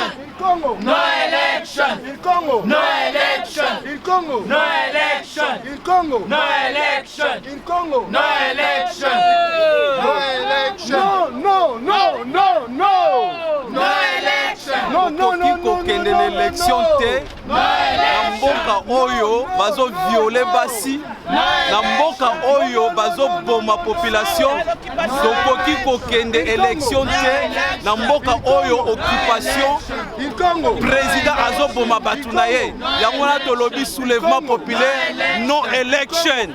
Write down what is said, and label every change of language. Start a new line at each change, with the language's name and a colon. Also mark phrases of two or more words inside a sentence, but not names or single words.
English: in Congo, No election. in Congo, No election. in Congo, No election. in Congo, No election. in Congo, No election. no election. No, no, no, no, no. No election. No,
Lingala: tokoki kokende na élection te na mboka oyo bazo violer basi na mboka oyo bazo boma population tokoki kokende élection te na mboka oyo
French: occupation président
Lingala: azo boma batu na ye yango na tolobi
French: soulèvement populaire
English: non election